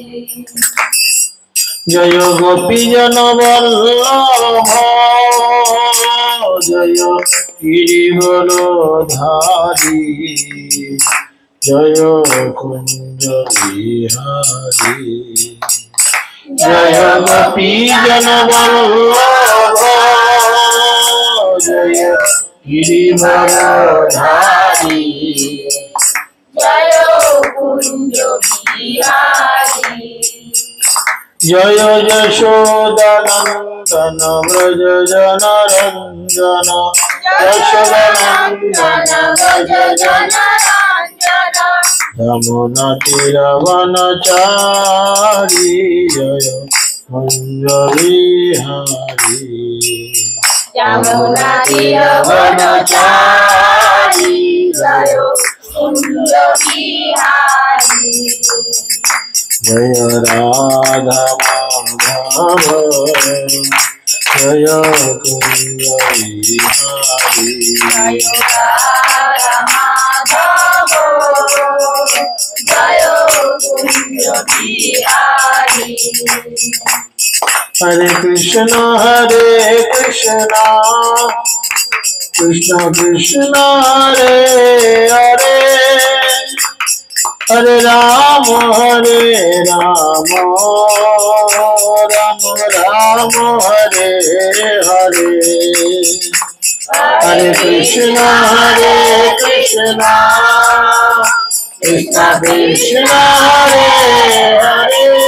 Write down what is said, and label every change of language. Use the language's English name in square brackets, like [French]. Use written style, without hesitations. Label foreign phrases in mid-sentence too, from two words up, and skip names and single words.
[Hindi] जय गोपी जन वल्लभ जय गिरिवरधारी जय कुंज बिहारी जय गोपी जन वल्लभ जय गिरिवरधारी जय कुंज बिहारी जय यशोदानंदन व्रज जनरंजन यशोदानंदन व्रज जनरंजन यमुना तीरवनचारी जय कुंज बिहारी यमुना तीरवनचारी जय कुंज बिहारी जय राधा माधव जय कुंज बिहारी जय राधा माधव जय कुंज बिहारी [Sanskrit] हरे कृष्ण कृष्ण कृष्ण हरे हरे हरे राम राम राम हरे हरे हरे कृष्ण कृष्ण कृष्ण हरे हरे